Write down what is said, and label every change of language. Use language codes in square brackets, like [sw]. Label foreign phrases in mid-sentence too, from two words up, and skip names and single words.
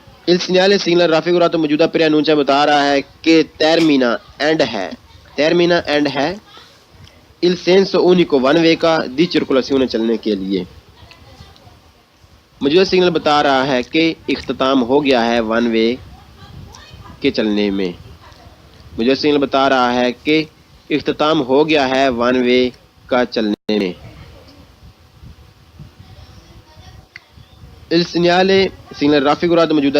[it] Il segnale raffigurato [ur] موجودہ preannuncia بتا رہا ہے کہ termina end ہے. [it] Termina end ہے. Il senso unico [en] one way [it] کا di circolazione [ur] چلنے کے لیے. موجودہ سگنل بتا رہا ہے کہ اختتام ہو گیا ہے ون وے کے چلنے میں. موجودہ سگنل بتا رہا ہے کہ اختتام ہو گیا ہے ون وے کا چلنے میں. [it] Il segnale raffigurato [ur] موجودہ ہے.